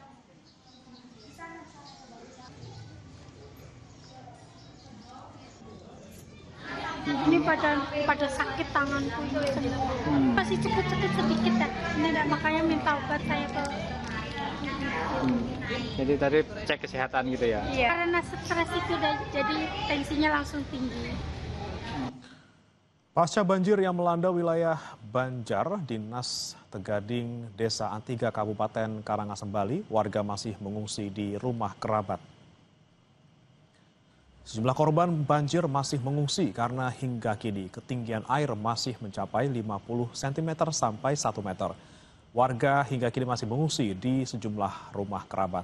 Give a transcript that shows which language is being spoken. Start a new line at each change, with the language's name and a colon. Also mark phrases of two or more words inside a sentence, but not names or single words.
Indonesian: Ini pada sakit tanganku ini masih cepet-cepet sedikit ya. Ini enggak, makanya minta obat saya ke. Jadi tadi cek kesehatan gitu ya? Iya. Karena stres itu jadi tensinya langsung tinggi. Pasca banjir yang melanda wilayah Banjar, Dinas Tegading, Desa Antiga, Kabupaten Karangasem, Bali, warga masih mengungsi di rumah kerabat. Sejumlah korban banjir masih mengungsi karena hingga kini ketinggian air masih mencapai 50 cm sampai 1 meter. Warga hingga kini masih mengungsi di sejumlah rumah kerabat.